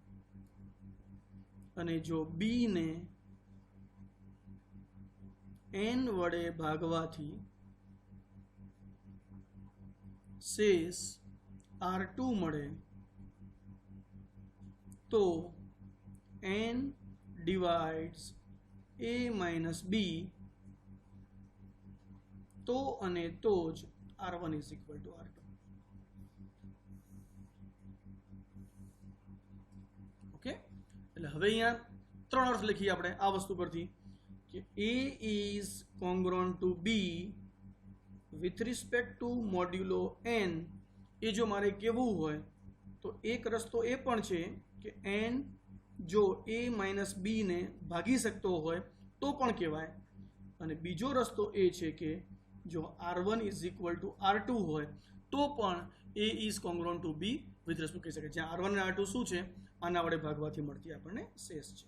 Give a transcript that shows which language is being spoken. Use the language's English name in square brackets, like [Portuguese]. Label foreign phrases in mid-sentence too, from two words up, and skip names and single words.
[Gujarati] અને જો b ને n વડે ભાગવાથી શેષ r2 મળે તો [English] n divides a minus b [Gujarati] તો અને તો જ [English] r1 is equal to r2. [Gujarati] ઓકે, એટલે હવે અહીંયા ત્રણ અર્થ લખીએ આપણે આ વસ્તુ પરથી કે [English] a is congruent to b with respect to modulo n. [Gujarati] એ જો મારે કહેવું હોય તો એક રસ્તો એ પણ છે કે n જો [English] a minus b [Gujarati] ને ભાગી શકતો હોય તો પણ કહેવાય, અને બીજો રસ્તો એ છે કે જો [English] r1 is equal to r2 [Gujarati] હોય તો પણ [English] a is congruent to b with respect [Gujarati] કહી શકાય, જ્યાં r1 અને r2 શું છે આના વડે ભાગવાથી મળતી આપણને શેષ છે.